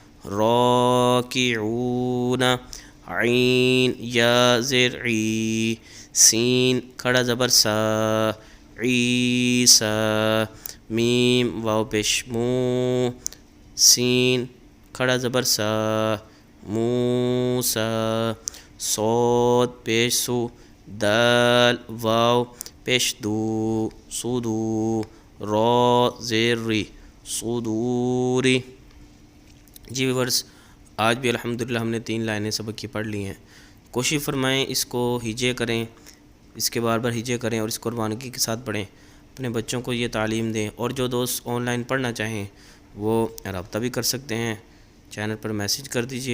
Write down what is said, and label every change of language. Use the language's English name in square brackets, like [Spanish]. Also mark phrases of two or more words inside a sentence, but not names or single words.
[Urdu] راکعون، عین یا زیر عی، سین کھڑا زبر سا، عیسا، میم واو پیش مو، سین کھڑا زبر سا، موسا، صاد پیش سو، دال واو پیش دو، صدو، را زیر ری، صدوری۔ جی ویورز، آج بھی الحمدللہ ہم نے 3 لائنیں سبق کی پڑھ لی ہیں۔ کوشش فرمائیں اس کو ہجے کریں، اس کے بار بار ہجے کریں اور اس کو روانگی کے ساتھ پڑھیں، اپنے بچوں کو یہ تعلیم دیں، اور جو دوست آن لائن پڑھنا چاہیں وہ رابطہ بھی کر سکتے ہیں، چینل پر میسج کر دیجئے۔